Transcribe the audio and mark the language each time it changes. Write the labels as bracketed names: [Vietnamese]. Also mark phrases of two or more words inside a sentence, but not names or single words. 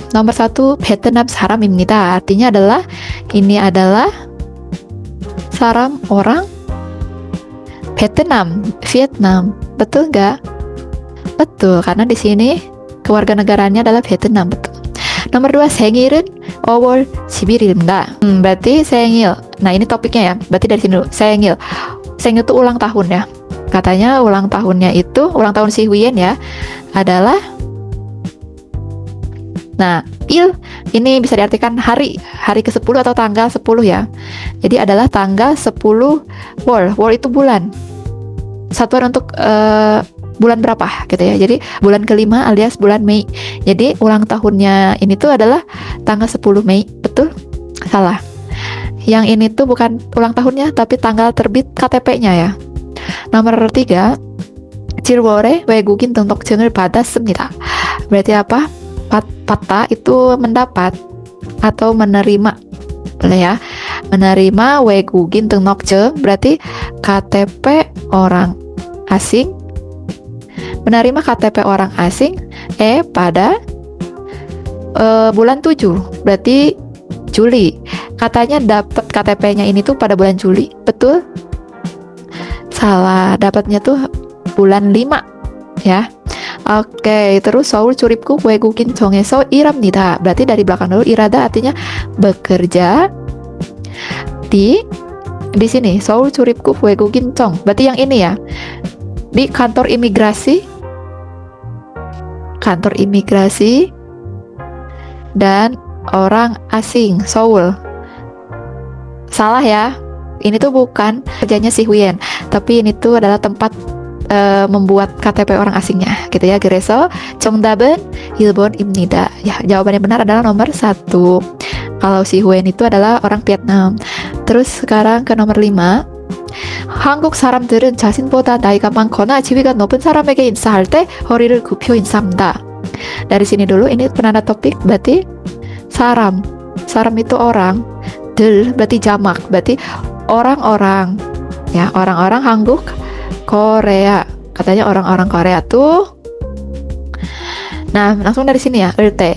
[Korean] Nomor 1 Vietnam 사람입니다. [Indonesian] Artinya adalah ini adalah saram orang Vietnam. Betul nggak? Betul, karena di sini kewarganegaraannya adalah Vietnam, betul. [Korean] Nomor 2 생일은 5월 11일입니다. [Indonesian] Berarti 생일. Nah, ini topiknya ya. Berarti dari sini dulu. 생일 itu ulang tahun ya. Katanya ulang tahunnya itu, ulang tahun si Huyen ya, adalah, nah, ini bisa diartikan hari ke-10 atau tanggal 10 ya. Jadi adalah tanggal 10 Wol itu bulan. Satuan untuk bulan berapa gitu ya. Jadi bulan kelima alias bulan Mei. Jadi ulang tahunnya ini tuh adalah tanggal 10 Mei. Betul? Salah. Yang ini tuh bukan ulang tahunnya tapi tanggal terbit KTP-nya ya. Nomor 3, [Korean] 7월에 외국인 등록증을 받았습니다. [Indonesian] Berarti apa? Pata itu mendapat atau menerima. Boleh ya? Menerima [Korean] 외국인 등록증 [Indonesian] berarti KTP orang asing. Menerima KTP orang asing pada bulan 7. Berarti Juli. Katanya dapat KTP-nya ini tuh pada bulan Juli. Betul? Salah. Dapatnya tuh bulan 5 ya. Oke, terus [Korean] 서울 출입국 외국인 정에서 일합니다. [Indonesian] Berarti dari belakang dulu irada artinya bekerja di sini [Korean] 서울 출입국 외국인 정. [Indonesian] Berarti yang ini ya. Di kantor imigrasi dan orang asing Seoul. Salah ya. Ini tuh bukan kerjanya si Huyen, tapi ini tuh adalah tempat membuat KTP orang asingnya gitu ya. [Korean] 그래서 정답은 1번입니다. [Indonesian] Ya, jawaban yang benar adalah nomor 1. Kalau si Huyen itu adalah orang Vietnam. Terus sekarang ke nomor 5. [Korean] 한국 사람들은 자신보다 나이가 많거나 지위가 높은 사람에게 인사할 때 허리를 굽혀 인사합니다. [Indonesian] Dari sini dulu, ini penanda topik berarti saram. Saram itu orang. 들 berarti jamak, berarti orang-orang. Ya, orang-orang Hanguk Korea. Katanya orang-orang Korea tuh. Nah, langsung dari sini ya, erte.